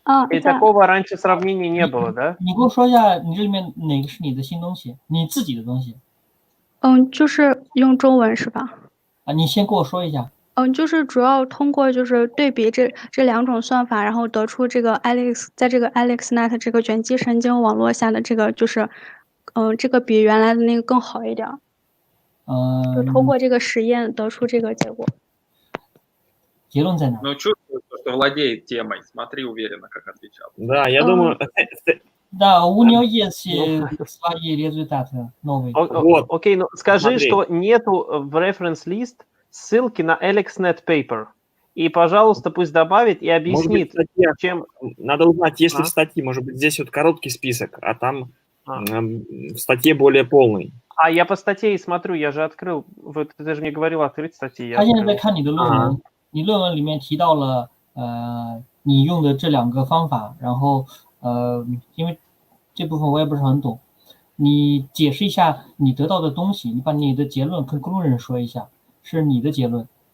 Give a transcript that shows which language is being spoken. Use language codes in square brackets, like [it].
[ru] И такого раньше сравнения не было, да? [zh] 你给我说一下，你这里面哪个是你的新东西？你自己的东西？就是用中文是吧？你先跟我说一下。就是主要通过就是对比这两种算法，然后得出这个在这个 AlexNet 这个卷积神经网络下的这个就是，这个比原来的那个更好一点。就通过这个实验得出这个结果。结论在哪？ [ru] Ну, чувствую, что владеет темой. Смотри уверенно, как отвечал. Да, я думаю... Да, у него есть свои результаты новые. Окей, ну скажи, что нету в reference list ссылки на AlexNet paper. И, пожалуйста, пусть добавит и объяснит, чем... Надо узнать, если в статье, может быть, здесь вот короткий список, а там в статье более полный. Я по статье и смотрю, я же открыл, ты же мне говорил открыть статьи. [zh] 他现在在看你的论文，你论文里面提到了你用的这两个方法，然后因为这部分我也不是很懂，你解释一下你得到的东西，你把你的结论跟conclusion说一下，是你的结论。